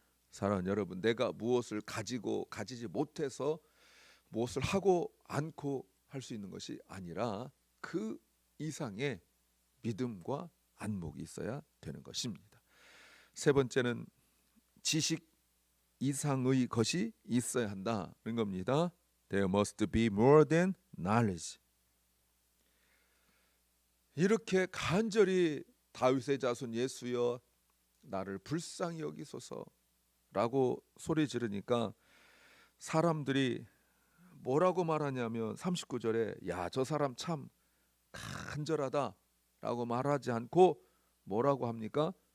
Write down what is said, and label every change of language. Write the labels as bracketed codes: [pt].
[ko] 사랑하는 여러분, 내가 무엇을 가지고 가지지 못해서 무엇을 하고 않고 할 수 있는 것이 아니라 그 이상의 믿음과 안목이 있어야 되는 것입니다. 세 번째는 지식 이상의 것이 있어야 한다는 겁니다. [en] There must be more than knowledge. [ko] 이렇게 간절히 다윗의 자손 예수여 나를 불쌍히 여기소서라고 소리 지르니까 사람들이 뭐라고 말하냐면 39절에 야, 저 사람 참 간절하다라고 말하지 않고 뭐라고 합니까?